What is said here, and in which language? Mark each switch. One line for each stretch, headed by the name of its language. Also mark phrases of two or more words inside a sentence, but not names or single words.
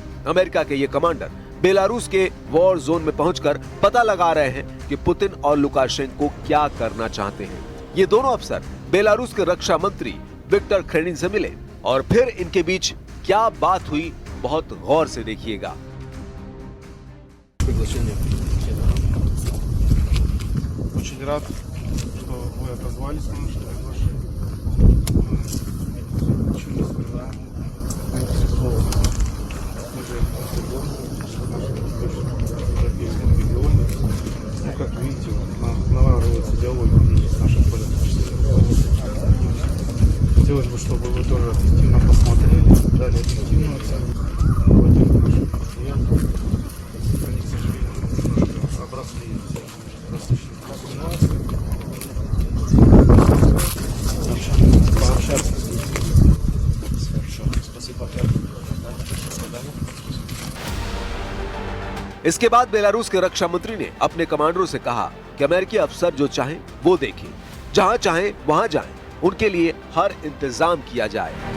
Hindi: अमेरिका के ये कमांडर बेलारूस के
English: war zone
Hindi: में पहुंचकर पता लगा रहे हैं कि पुतिन और लुकाशेंको क्या करना चाहते हैं। ये दोनों अफसर बेलारूस के रक्षा मंत्री विक्टर खेनिन से मिले और फिर इनके बीच क्या बात हुई, बहुत गौर से देखिएगा।
Russian: Очень рад, что вы отозвались на наше приглашение. Почему сперва? Мы же в нашем европейском регионе. Ну, как видите, налаживается диалог с нашим политическим. Хотелось бы, чтобы вы тоже объективно посмотрели, дали объективную оценку в этом нашем мероприятии. Они, к сожалению, немножко обросли
Hindi: इसके बाद बेलारूस के रक्षा मंत्री ने अपने कमांडरों से कहा कि अमेरिकी अफसर जो चाहें वो देखें, जहां चाहें वहां जाएं, उनके लिए हर इंतजाम किया जाए।